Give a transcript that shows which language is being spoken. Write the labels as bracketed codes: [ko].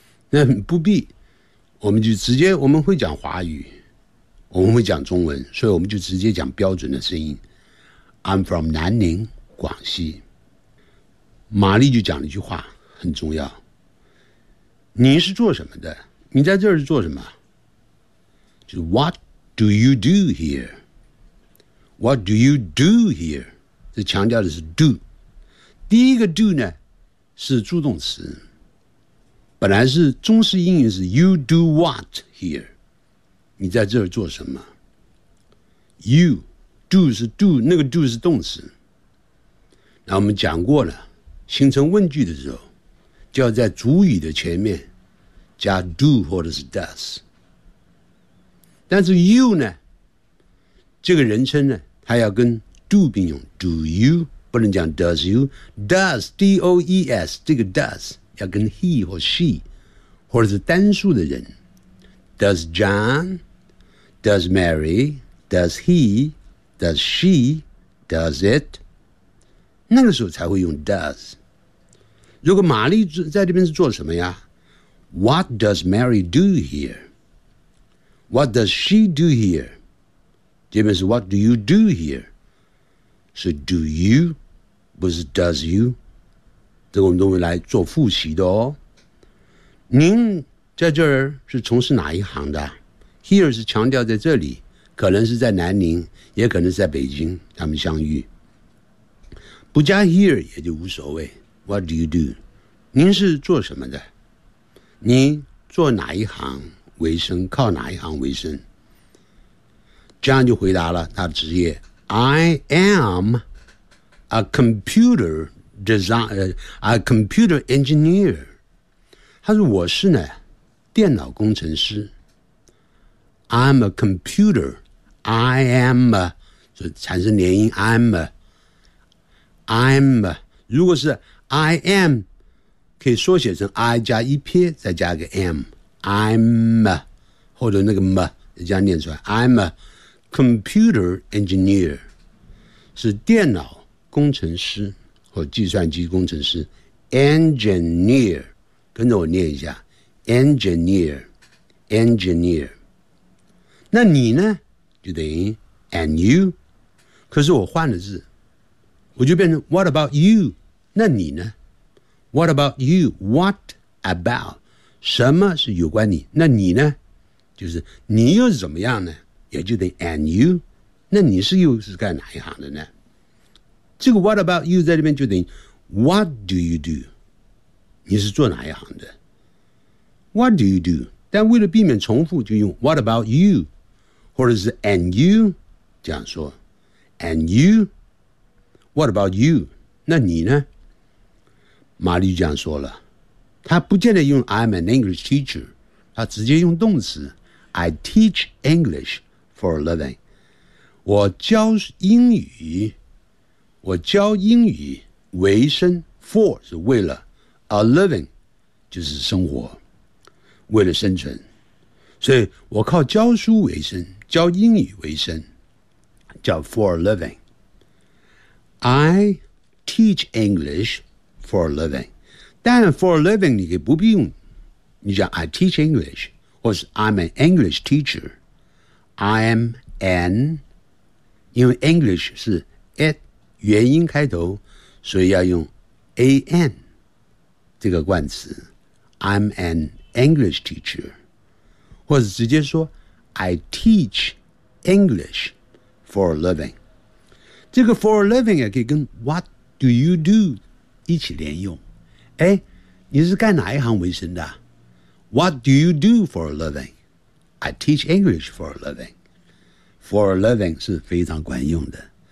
[zh] 那不必，我们就直接，我们会讲华语，我们会讲中文，所以我们就直接讲标准的声音。 [en] I'm from [zh] 南宁广西。玛丽就讲了一句话很重要。你是做什么的？你在这儿是做什么？ [en] 就是 What do you do here? What do you do here? [zh] 这强调的是 [en] do。 [zh] 第一个 do 呢是助动词，本来是中式英语是 You do what here? 你在这儿做什么？ You do 是 do， 那个 do 是动词。那我们讲过了，形成问句的时候就要在主语的前面加 do 或者是 does。但是 you 呢，这个人称呢它要跟 do 并用， do you 不能讲 does you， does D-O-E-S 这个 does 要跟 he 或 she 或者是单数的人， does John， does Mary， does heDoes she, does it? 那个时候才会用 does。如果玛丽在这边是做什么呀？ [en] What does Mary do here? What does she do here? [zh] 这边是 [en] What do you do here? 是 do you 不是 does you。 [zh] 这个我们都会来做复习的哦。您在这儿是从事哪一行的？ Here 是强调在这里，可能是在南宁，也可能是在北京，他们相遇。不加 here 也就无所谓。 [en] What do you do? [zh] 您是做什么的？你做哪一行为生？靠哪一行为生？这样就回答了他的职业。 [en] I am a computer engineer。 [zh] 他说我是呢，电脑工程师。 [en] I'm a computer。 I am a， [zh] 就产生连音 [en] I'm a， I'm a， 如果是 I am， [zh] 可以缩写成 I 加一撇再加一个 M， I'm， 或者那个 M 这样念出来， [en] I'm a computer engineer， [zh] 是电脑工程师或计算机工程师。 Engineer， 跟着我念一下， Engineer， Engineer。那你呢就等于 And you， 可是我换了字，我就变成 [en] What about you， [zh] 那你呢？ [en] What about you? What about? [zh] 什么是有关你？那你呢？就是你又是怎么样呢？也就等于 and you? 那你是又是干哪一行的呢？ [en] 这个 what about you 在这边就等于 what do you do? [zh] 你是做哪一行的？ [en] What do you do? [zh] 但为了避免重复就用 what about you? [en] 或者是 and you? 这样说 and you? What about you? [zh] 那你呢？玛丽这样说了，她不见得用 I'm an English teacher， 她直接用动词 [en] I teach English for a living， [zh] 我教英语，我教英语为生， for 是为了， a living 就是生活，为了生存，所以我靠教书为生，教英语为生叫 for a living。 I teach EnglishFor a living， 但 for a living 你可以不必用，你讲 I teach English， 或是 [en] I'm an English teacher， [zh] I am an， 因为 English 是 at 元音开头，所以要用 an 这个冠词， [en] I'm an English teacher， [zh] 或者直接说 I teach English for a living， 这个 for a living 也可以跟 What do you do？一起连用，哎，你是干哪一行为生的？ [en] What do you do for a living? I teach English for a living. [zh] For a living 是非常管用的。